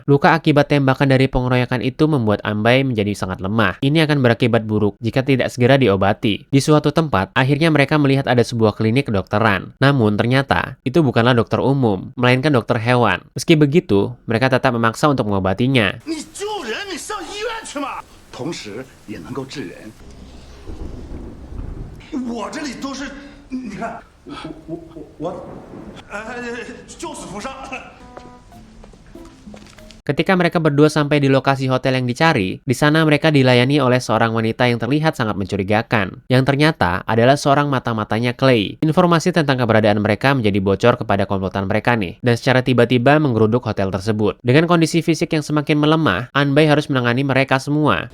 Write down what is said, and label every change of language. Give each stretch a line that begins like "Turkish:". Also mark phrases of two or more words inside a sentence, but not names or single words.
Indonesian: Luka akibat tembakan dari pengeroyokan itu membuat Anbai menjadi sangat lemah. Ini akan berakibat buruk jika tidak segera diobati. Di suatu tempat, akhirnya mereka melihat ada sebuah klinik kedokteran. Namun, ternyata, itu bukanlah dokter umum, melainkan dokter hewan. Meski begitu, mereka tetap memaksa untuk mengobatinya.
Chinese: 你救人，你上医院去嘛，同时也能够治人。我这里都是，你看，救死扶伤。
Indonesian: Ketika mereka berdua sampai di lokasi hotel yang dicari, di sana mereka dilayani oleh seorang wanita yang terlihat sangat mencurigakan, yang ternyata adalah seorang mata-matanya Clay. Informasi tentang keberadaan mereka menjadi bocor kepada komplotan mereka nih, dan secara tiba-tiba menggeruduk hotel tersebut. Dengan kondisi fisik yang semakin melemah, Anbai harus menangani mereka semua.